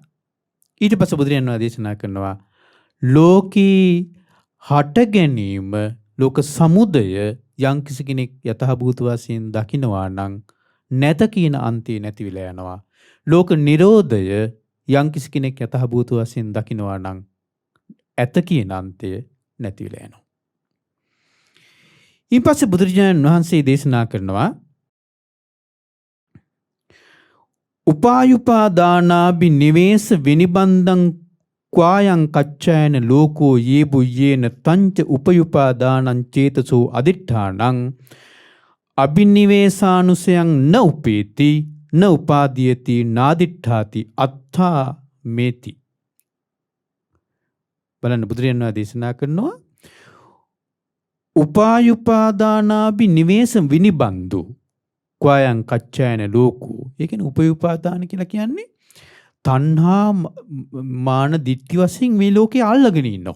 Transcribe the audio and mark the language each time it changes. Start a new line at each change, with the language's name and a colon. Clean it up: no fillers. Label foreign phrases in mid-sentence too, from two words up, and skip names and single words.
Sinhala: ඊට පස්සේ බුදුරජාණන් වහන්සේ දේශනා කරනවා ලෝකී හට ගැනීම ලෝක සමුදය යම්කිසි කෙනෙක් යතහභූත වශයෙන් දකිනවා නම් නැත කියන අන්තය නැති වෙලා යනවා. ලෝක නිරෝධය යම්කිසි කෙනෙක් යතහභූත වශයෙන් දකිනවා නම් ඇත කියන අන්තය නැති වෙලා යනවා. ඊට පස්සේ බුදුරජාණන් වහන්සේ දේශනා කරනවා
Pali: උපායුපාදානාභි නිවේස විනිබන්ධං ක්වායං කච්චායන ලෝකෝ යේ බුයේන තංච උපයුපාදානං චේතසෝ අදිඨානං අබිනිවේසානුසයං න උපේති න උපාදීයති නාදිඨාති අත්ථා මේති.
Sinhala: බලන්න බුදුරජාණන් වහන්සේ දේශනා කරනවා
Pali: උපායුපාදානාභි නිවේස විනිබන්දු ක්වායං කච්චායන ලෝකෝ.
Sinhala: ඒ කියන්නේ උපයුපාදාන කියලා කියන්නේ තණ්හා මාන දිට්ඨි වශයෙන් මේ ලෝකේ අල්ලගෙන ඉන්නවා.